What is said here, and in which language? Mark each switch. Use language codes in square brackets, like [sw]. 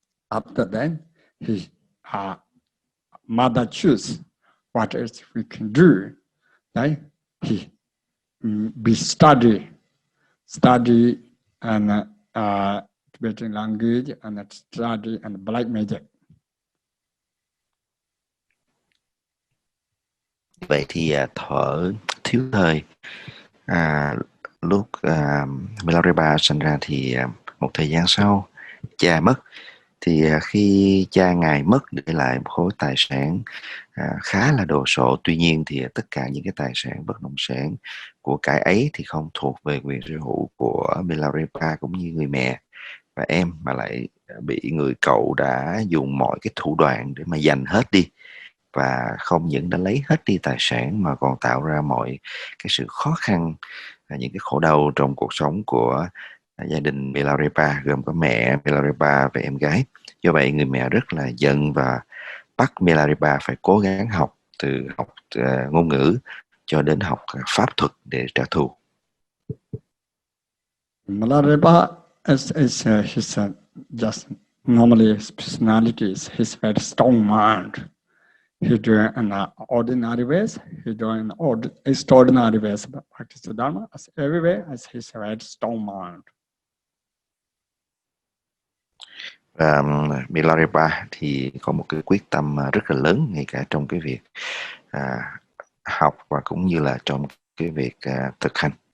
[en] After then, his mother choose what else we can do. Then he be study and Tibetan language and study and black magic. [vi] Vậy thì thuở thiếu thời, lúc Milarepa sinh ra thì một thời gian sau cha mất. Thì khi cha ngài mất để lại một khối tài sản khá là đồ sộ, tuy nhiên thì tất cả những cái tài sản bất động sản của cải ấy thì không thuộc về quyền sở hữu của Milarepa cũng như người mẹ và em, mà lại bị người cậu đã dùng mọi cái thủ đoạn để mà giành hết đi. Và không những đã lấy hết đi tài sản mà còn tạo ra mọi cái sự khó khăn, những cái khổ đau trong cuộc sống của gia đình Milarepa, gồm có mẹ Milarepa và em gái. Do vậy người mẹ rất là giận và bắt Milarepa phải cố gắng học, từ học ngôn ngữ cho đến học pháp thuật để trả thù. [en] Milarepa is his just normally his personality is his very strong mind. He doing in ordinary ways, he doing extraordinary ways, but practice the Dharma as everywhere as his very strong mind. [vi] Và Milarepa thì có một cái quyết tâm rất là lớn, ngay cả trong cái việc học và cũng như là trong cái việc thực hành.